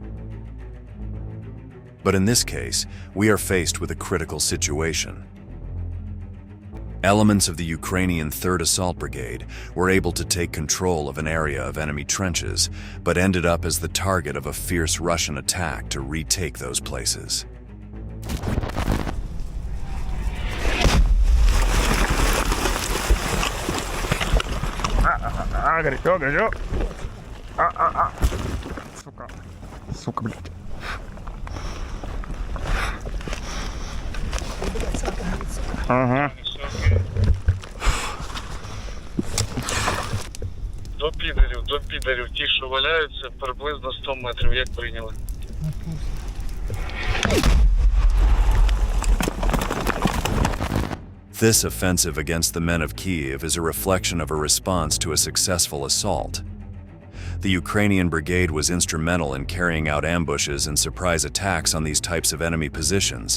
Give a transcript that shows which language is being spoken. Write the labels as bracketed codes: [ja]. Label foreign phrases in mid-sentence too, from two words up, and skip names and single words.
[en] But in this case, we are faced with a critical situation. Elements of the Ukrainian 3rd Assault Brigade were able to take control of an area of enemy trenches, but ended up as the target of a fierce Russian attack to retake those places. [ru] Горячо, горячо. Сука. Сука, блядь. Ага. [uk] До підерів, ті, що валяються, приблизно 100 метрів, як прийняли. [en] This offensive against the men of Kyiv is a reflection of a response to a successful assault. The Ukrainian brigade was instrumental in carrying out ambushes and surprise attacks on these types of enemy positions.